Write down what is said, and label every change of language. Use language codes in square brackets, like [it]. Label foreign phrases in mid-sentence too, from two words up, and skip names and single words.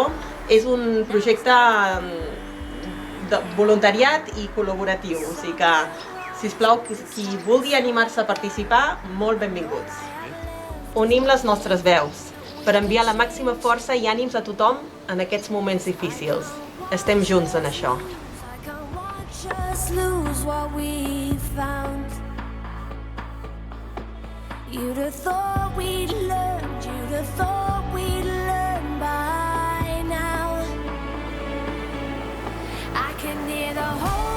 [ca] És un projecte de voluntariat i col·laboratiu, o sigui que, sisplau, qui vulgui animar-se a participar, molt benvinguts. Unim les nostres veus per enviar la màxima força i ànims a tothom en aquests moments difícils. Estem junts en això. [en] You'd have thought we'd learned by now. I can hear the whole